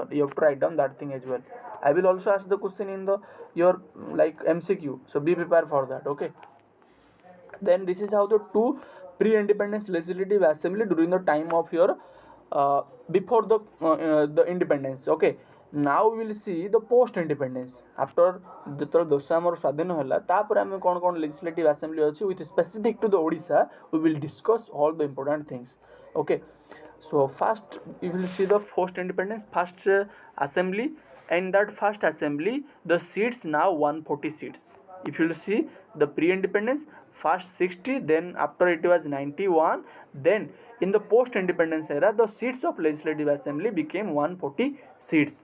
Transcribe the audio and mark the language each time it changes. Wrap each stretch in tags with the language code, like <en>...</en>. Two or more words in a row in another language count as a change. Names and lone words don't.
<en>You have to write down that thing as well. I will also ask the question in the your like MCQ, so be prepared for that. Okay, then this is how the two pre-independence legislative assembly during the time of your before the independence. Okay, now we will see the post independence. After</en> <or>ଯେତେବେଳେ ଦେଶ ଆମର ସ୍ୱାଧୀନ ହେଲା ତାପରେ ଆମେ କ'ଣ କ'ଣ</or> <en>legislative assembly ଅଛି with specific to the Odisha, we will discuss all the important things. Okay, so first we will see the post independence first assembly. In that first assembly the seats now 140 seats. If you will see the pre-independence first 60, then after it was 91, then in the post-independence era the seats of legislative assembly became 140 seats.</en>